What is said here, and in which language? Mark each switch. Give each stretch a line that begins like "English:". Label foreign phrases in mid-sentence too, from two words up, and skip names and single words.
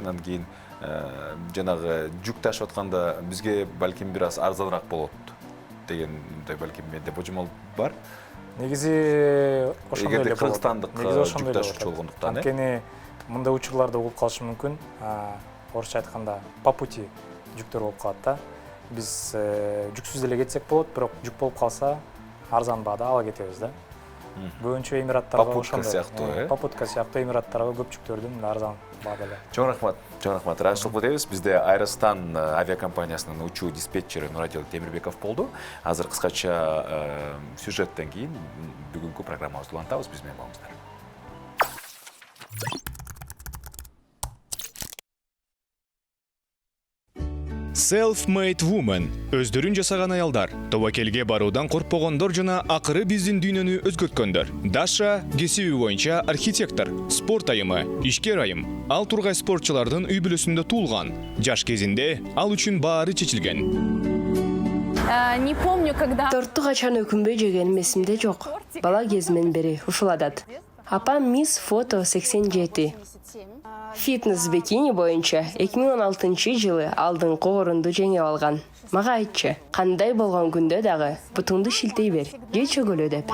Kyrgyz: Анан кийин жанагы жүк ташып атканда бизге балким бир аз арзаныраак болот дегенде балким менде божомол бар. Негизи ошондой эле болот. Кыргызстандык жүк ташуучу болгондуктан. Анткени мындай учурларда болуп калышы мүмкүн. Орусча айтканда
Russian: по пути
Kyrgyz: жүктөр болуп калат да. Биз жүксүз эле кетсек болот, бирок жүк болуп калса арзан баада ала кетебиз да. көбүнчө эмираттарга Попутка сыяктуу, попутка сыяктуу эмираттарга көпчүктөрдүн арзан баада эле. Чоң рахмат. Ыраазычылык этебиз. Бизде Айрстан авиакомпаниясынын учуу диспетчери Нурадил Темирбеков болду. Азыр кыскача сюжеттен кийин бүгүнкү программабызды улантабыз. Биз менен болуңуздар.
English: Self-made woman
Kyrgyz: өздөрүн жасаган аялдар, тобакелге баруудан коркпогондор жана акыры биздин дүйнөнү өзгөрткөндөр. Даша кесиби боюнча архитектор, спорт айымы, ишкер айым. Ал тургай спортчулардын үй бүлөсүндө туулган. Жаш кезинде ал үчүн баары чечилген.
Russian: Не помню, когда...
Kyrgyz: Тортты качан өкүнбөй жегеним эсимде жок. Бала кезимден бери ушул адат. Апам мисс фото 87. Фитнес бикини боюнча 2016-жылы алдыңкы орунду жеңип алган. Мага айтчы, кандай болгон күндө дагы бутуңду шилтей бер, же чөгөлө деп.